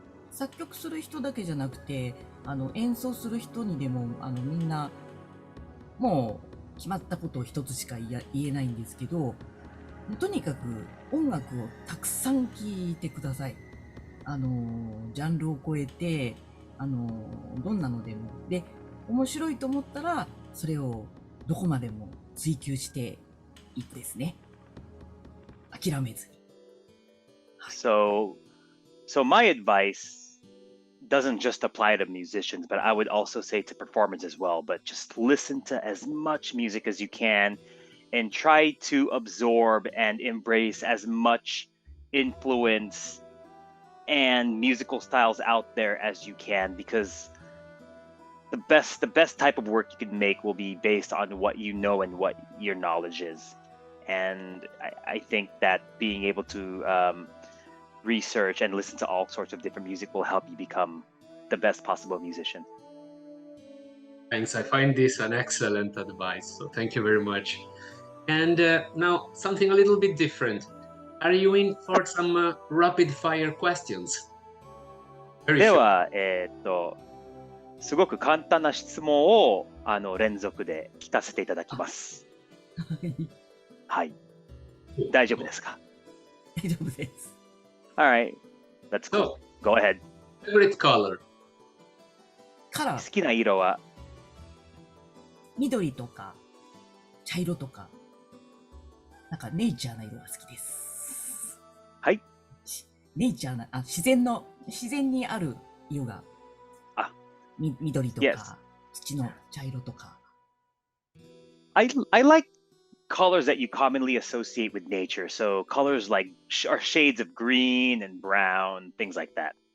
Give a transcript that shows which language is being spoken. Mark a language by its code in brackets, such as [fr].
[ja] 作曲する人だけじゃなくて演奏する人にでもみんなもう決まったことを一つしか言えないんですけど、とにかく音楽をたくさん聴いてください。ジャンルを超えてどんなのでもで面白いと思ったらそれをどこまでも追求していくですね。諦めずに。 [en] So my advice doesn't just apply to musicians, but I would also say to performers as well. But just listen to as much music as you can and try to absorb and embrace as much influence and musical styles out there as you can, because the best type of work you can make will be based on what you know and what your knowledge is. And I think that being able to research and listen to all sorts of different music will help you become the best possible musician. Thanks. I find this an excellent advice. So thank you very much. And now something a little bit different. Are you in for some rapid fire questions? [ja] では、すごく簡単な質問を連続で聞かせていただきます。はい。大丈夫ですか？大丈夫です。 [en] Alright, let's go. Go ahead. Favorite color? [ja] カラー。好きな色は緑とか茶色とか、なんかネイチャーな色が好きです。はい。ネイチャーな、自然にある色が、緑とか、 [en] Yes. [ja] 土の茶色とか。 [en] I like colors that you commonly associate with nature. So colors like are shades of green and brown, things like that.